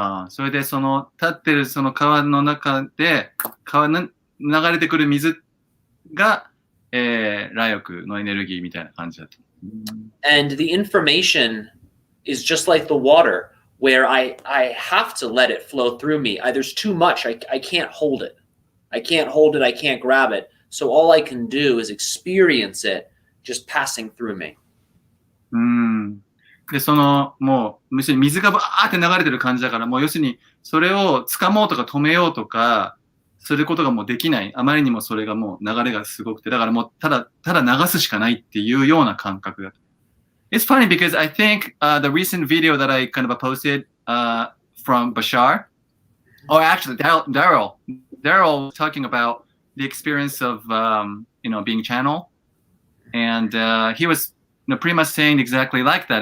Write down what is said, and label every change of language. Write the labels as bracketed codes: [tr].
[ja] それでその立ってるその川の中で流れてくる水が、ライオクのエネルギーみたいな感じだと。 [en] And the information is just like the water, where I have to let it flow through me. There's too much. I can't hold it. I can't grab it. So all I can do is experience it just passing through me. [ja] で、もう、要するに水がバーって流れてる感じだから、もう要するに、それを掴もうとか止めようとか、することがもうできない。あまりにもそれがもう流れがすごくて、だからもうただ流すしかないっていうような感覚だと。 [en] It's funny because I think the recent video that I kind of posted from Bashar, or actually Darryl was talking about the experience of being channel, And he was pretty much saying exactly like that.